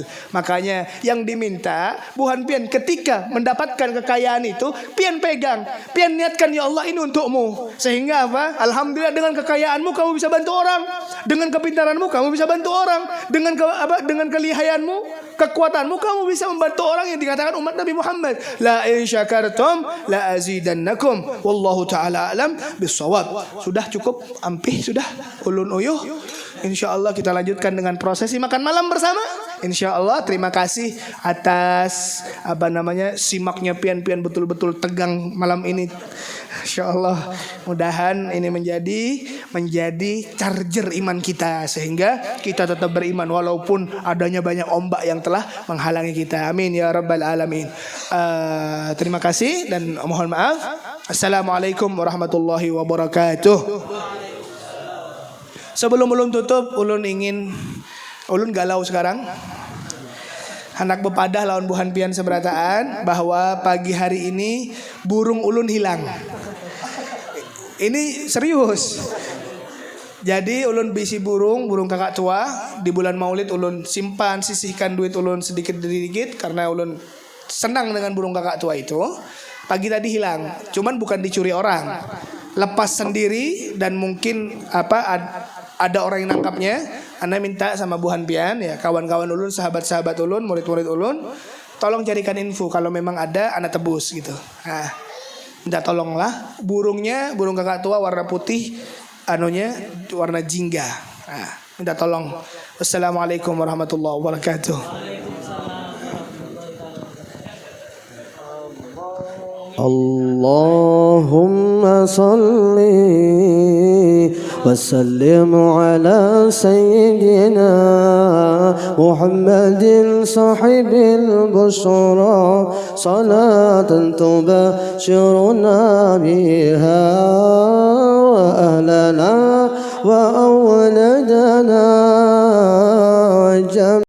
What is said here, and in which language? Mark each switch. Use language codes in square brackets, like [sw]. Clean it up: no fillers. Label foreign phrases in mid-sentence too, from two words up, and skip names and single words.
[bjn] Makanya yang diminta buhan pian ketika mendapatkan kekayaan itu, pian pegang, pian niatkan ya Allah ini untukmu. [id] Sehingga apa? Alhamdulillah dengan kekayaanmu kamu bisa bantu orang, dengan kepintaranmu kamu bisa bantu orang, dengan kelihayanmu, kekuatanmu kamu bisa membantu orang yang dikatakan umat Nabi Muhammad. [ar] La in syakartum la azidannakum wallahu taala alam bisawab. [bjn] Sudah cukup ampih, sudah ulun uyuh. [id] Insyaallah kita lanjutkan dengan prosesi makan malam bersama. Insyaallah. Terima kasih atas simaknya pian-pian betul-betul tegang malam ini. Insyaallah mudahan ini menjadi charger iman kita sehingga kita tetap beriman walaupun adanya banyak ombak yang telah menghalangi kita. [ar] Amin ya rabbal alamin. [id] Terima kasih dan mohon maaf. [ar] Assalamualaikum warahmatullahi wabarakatuh. [bjn] Sebelum ulun tutup, ulun galau sekarang. Anak bepadah lawan buhan pian seberataan bahwa pagi hari ini burung ulun hilang. [id] Ini serius. [bjn] Jadi ulun bisi burung kakak tua. Di bulan Maulid ulun simpan, sisihkan duit ulun sedikit-sedikit karena ulun senang dengan burung kakak tua itu. [id] Pagi tadi hilang. Cuman bukan dicuri orang. Lepas sendiri dan mungkin ada orang yang nangkapnya. [bjn] Anda minta sama buhan pian ya, kawan-kawan ulun, sahabat-sahabat ulun, murid-murid ulun, tolong carikan info kalau memang ada, Anda tebus gitu. [id] Minta tolonglah. Burung kakak tua warna putih, warna jingga. Minta tolong. [ar] Wassalamualaikum warahmatullahi wabarakatuh. اللهم صل وسلم على سيدنا محمد صاحب البشرى صلاة تبشرنا بها وأهلنا وأولادنا